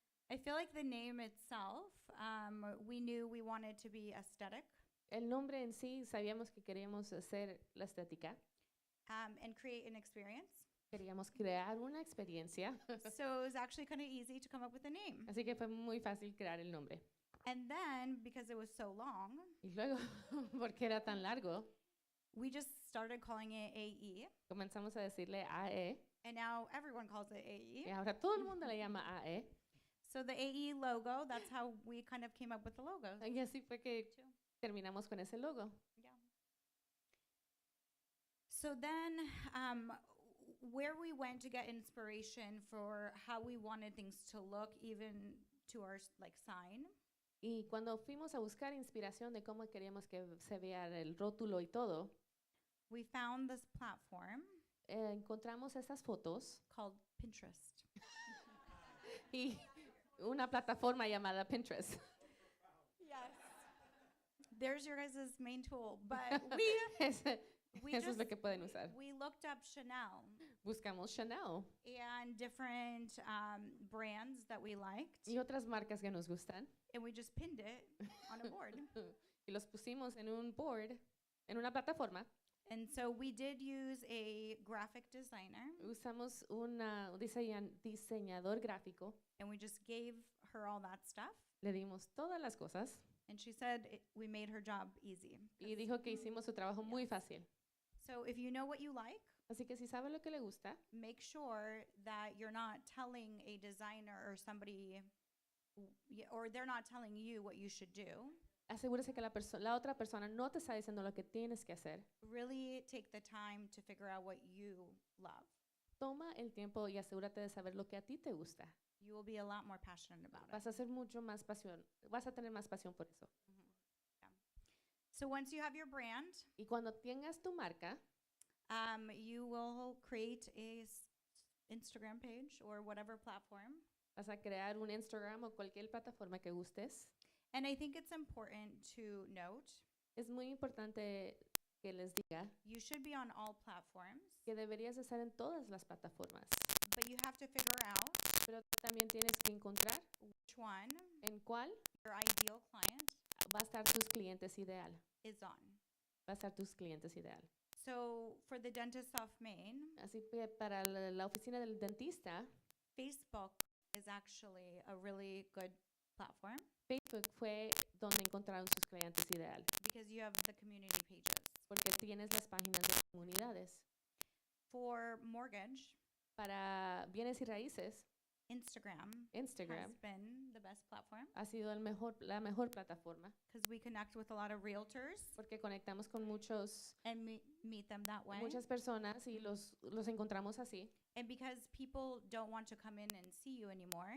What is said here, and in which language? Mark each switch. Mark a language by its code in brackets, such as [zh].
[en] I feel like the name itself, we knew we wanted to be aesthetic [es] El nombre en sí, sabíamos que queríamos hacer la estética. [en] and create an experience. [es] Queríamos crear una experiencia. [en] So it was actually kind of easy to come up with a name. [es] Así que fue muy fácil crear el nombre. [en] And then, because it was so long, [es] Y luego, porque era tan largo, [en] we just started calling it AE. [es] comenzamos a decirle AE. [en] And now everyone calls it [es] Y [en] AE. [es] ahora todo el mundo le llama AE. [en] So the AE logo, that's how we kind of came up with the logo. [es] Y así fue que [en] too. [es] terminamos con ese logo. [en] Yeah. So then, where we went to get inspiration for how we wanted things to look, even to our sign, [es] Y cuando fuimos a buscar inspiración de cómo queríamos que se vea el rótulo y todo, [en] we found this platform [es] encontramos esas fotos [en] called Pinterest. [es] y una plataforma llamada Pinterest. [en] Yes. There's your guys' main tool. But we [es] Eso es [en] just [es] lo que pueden usar. [en] we looked up Chanel [es] Buscamos Chanel [en] and different brands that we liked, [es] y otras marcas que nos gustan [en] and we just pinned it on a board. [es] y los pusimos en un board, en una plataforma. [en] And so we did use a graphic designer, [es] Usamos un diseñador gráfico, [en] and we just gave her all that stuff. [es] le dimos todas las cosas [en] And she said we made her job easy. [es] y dijo que hicimos su trabajo muy fácil. [en] So if you know what you like, [es] Así que si sabe lo que le gusta, [en] make sure that you're not telling a designer or somebody, or they're not telling you what you should do. [es] Asegúrese que la otra persona no te está diciendo lo que tienes que hacer. [en] Really take the time to figure out what you love. [es] Toma el tiempo y asegúrate de saber lo que a ti te gusta. [en] You will be a lot more passionate about [es] Vas [en] it. [es] a ser mucho más pasión, vas a tener más pasión por eso. [en] Yeah. So once you have your brand, [es] Y cuando tengas tu marca, [en] you will create a Instagram page or whatever platform. [es] vas a crear un Instagram o cualquier plataforma que gustes. [en] And I think it's important to note [es] Es muy importante que les diga [en] you should be on all platforms, [es] que deberías estar en todas las plataformas, [en] but you have to figure out [es] pero también tienes que encontrar [en] which one [es] en cuál [en] your ideal client [es] va a estar tus clientes ideal. [en] is on. [es] Va a estar tus clientes ideal. [en] So for the dentist of Maine, [es] Así que para la oficina del dentista, [en] Facebook is actually a really good platform [es] Facebook fue donde encontraron sus clientes ideal, [en] because you have the community pages. [es] porque tienes las páginas de comunidades. [en] For mortgage, [es] Para bienes y raíces, [en] Instagram [es] Instagram [en] has been the best platform [es] ha sido la mejor plataforma, [en] because we connect with a lot of realtors [es] porque conectamos con [en] and meet them that way. [es] muchas personas y los encontramos así. [en] And because people don't want to come in and see you anymore,